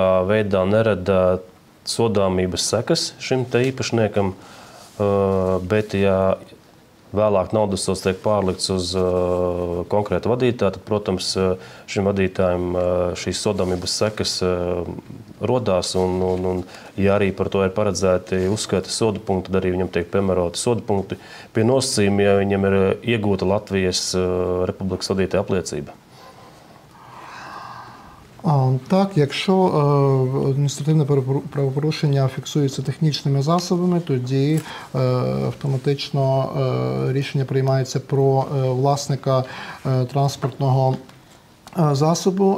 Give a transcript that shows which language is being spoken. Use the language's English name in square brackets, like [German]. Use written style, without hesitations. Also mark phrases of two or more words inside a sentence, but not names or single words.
[Latvian] veidā nerada sodāmības sekas šim te īpašniekam, bet ja vēlāk naudas sods tiek pārlikts uz konkrētu vadītāju, tad, protams, šim vadītājam šīs sodāmības sekas rodās, un ja arī par to ir paredzēti uzskaita sodu punkti, tad arī viņam tiek piemēroti sodu punkti pie nosacījuma, ja viņam ir iegūta Latvijas Republikas vadītāja apliecība. [Ukrainian] Так, якщо адміністративне правопорушення фіксується технічними засобами, тоді автоматично рішення приймається про власника транспортного засобу.